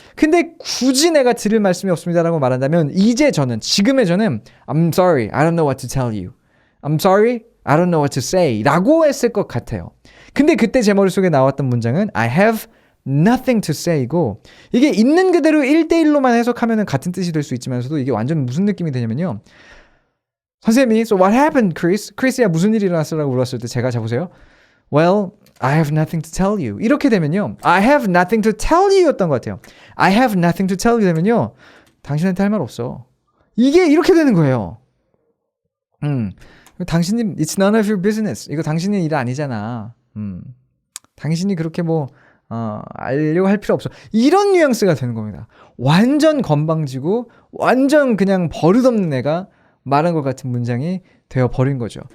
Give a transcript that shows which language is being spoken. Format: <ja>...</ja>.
<ko>근데 굳이 내가 드릴 말씀이 없습니다라고 말한다면 지금의 저는</ko> <en>I'm sorry, I don't know what to tell you. I'm sorry, I don't know what to say</en> <ko>라고 했을 것 같아요. 근데 그때 제 머릿속에 나왔던 문장은</ko> <en>I have nothing to say</en> <ko>고 이게 있는 그대로 1대1로만 해석하면 같은 뜻이 될 수 있지만서도 이게 완전 무슨 느낌이 되냐면요.</ko> <en>선생님이 So what happened, Chris?</en> <ko>크리스야 무슨 일이 일어났어라고 물었을 때 제가 보세요.</ko> <en>Well, I have nothing to tell you.</en> <ko>이렇게 되면요.</ko> <en>I have nothing to tell you</en> <ko>였던 것 같아요.</ko> <en>I have nothing to tell you 되면요.</en> <ko>당신한테 할 말 없어. 이게 이렇게 되는 거예요. 당신님,</ko> <en>it's none of your business.</en> <ko>이거 당신의 일 아니잖아. 당신이 그렇게 뭐 알려고 할 필요 없어. 이런 뉘앙스가 되는 겁니다. 완전 건방지고 완전 그냥 버릇없는 애가 말한 것 같은 문장이 되어버린 거죠.</ko>